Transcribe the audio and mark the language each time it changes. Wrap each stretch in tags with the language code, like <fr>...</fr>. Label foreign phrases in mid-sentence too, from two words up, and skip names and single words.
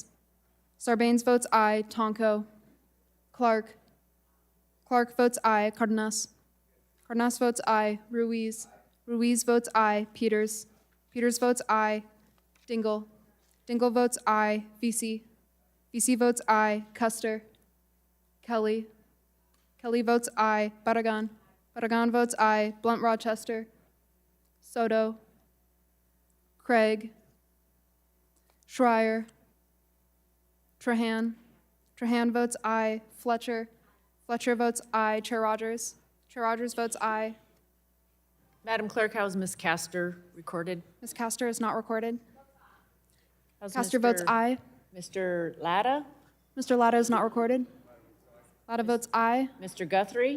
<en>Sarbanes votes aye. Tonko. Clark. Clark votes aye. Cardenas. Cardenas votes aye. Ruiz. Ruiz votes aye. Peters. Peters votes aye. Dingell. Dingell votes aye. VC. VC votes aye. Custer. Kelly. Kelly votes aye. Barragan. Barragan votes aye. Blunt Rochester. Soto. Craig. Schreier. Trahan. Trahan votes aye. Fletcher. Fletcher votes aye. Chair Rogers. Chair Rogers votes aye. Madam Clerk, how is Ms. Castor recorded? Ms. Castor is not recorded. How's Castor votes aye. Mr. Latta? Mr. Latta is not recorded. Latta votes aye. Mr. Guthrie?</en>